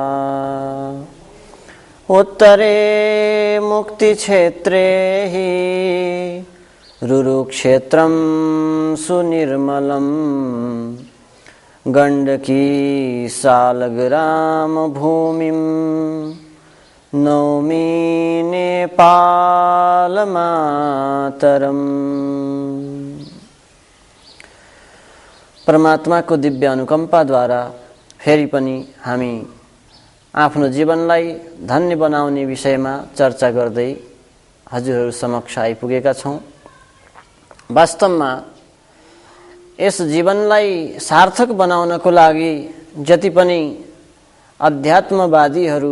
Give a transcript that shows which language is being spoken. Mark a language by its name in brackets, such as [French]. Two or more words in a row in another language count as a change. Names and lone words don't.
[Sanskrit] उत्तरे मुक्तिक्षेत्रे हि रुरुक्षेत्रं सुनिर्मलं गण्डकी सालग्राम भूमिं नौमि नेपालमातरम्। [Nepali] परमात्माको दिव्य अनुकम्पाद्वारा फेरि पनि हामी आफ्नो जीवनलाई धन्य बनाउने विषयमा चर्चा गर्दै हजुरहरू समक्ष आइपुगेका छौँ। वास्तवमा यस जीवनलाई सार्थक बनाउनको लागि जति पनि अध्यात्मवादीहरू